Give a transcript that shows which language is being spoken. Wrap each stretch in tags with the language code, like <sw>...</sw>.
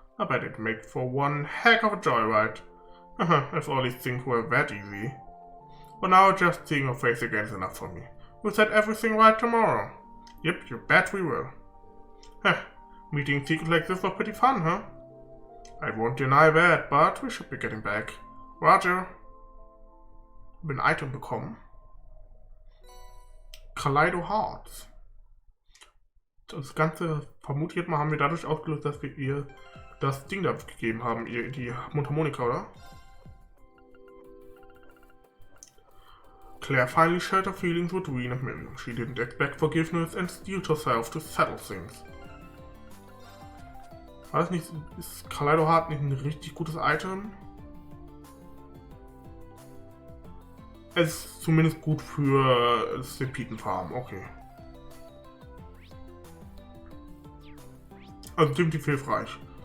<en>I bet it'd make for one heck of a joyride. If all these things were that easy. But now just seeing her face again is enough for me. We'll set everything right tomorrow. Yep, you bet we will. Meeting secrets like this was pretty fun, huh? I won't deny that, but we should be getting back. Roger.</en> <de>Ich habe ein Item bekommen. Kaleido Hearts. Das Ganze, vermutlich mal, haben wir dadurch ausgelöst, dass wir ihr das Ding da gegeben haben, ihr die Mundharmonika, oder?</de> <en>Claire finally shared her feelings with Reen and Milliam. She didn't expect forgiveness and steeled herself to settle things.</en> <de>War das nicht, ist Kaleido Heart nicht ein richtig gutes Item? Es ist zumindest gut für Stepitenfarm, okay. Also definitiv hilfreich.</de>